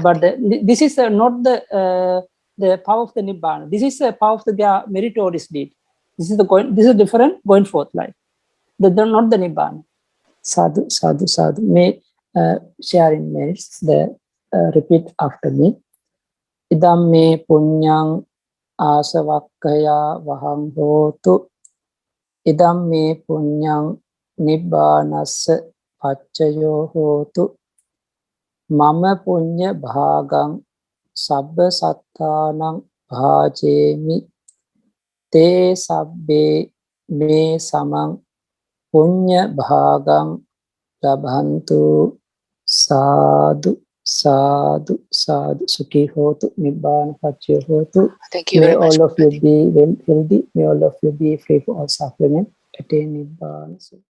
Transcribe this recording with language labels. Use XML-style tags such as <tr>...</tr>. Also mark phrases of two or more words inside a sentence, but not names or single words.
<en>but this is not the power of the Nibbana. This is the power of the meritorious deed. This is different going forth life. They're not the Nibbana. Sadhu. May share in minutes. Repeat after me.</en> <pi>Idam me punyang asavakkaya vaham hotu. Idam me punyang Nibbanassa paccayo hotu. Mama punya bhagang sabba sattanang bhajemi te sabbe me samang punya bhagang labhantu sadhu sukhi hotu nibbana paccayo hotu.</pi> <en>Thank you May very much. all of you be well healthy. May all of you be free from all suffering and attain nibbana.</en>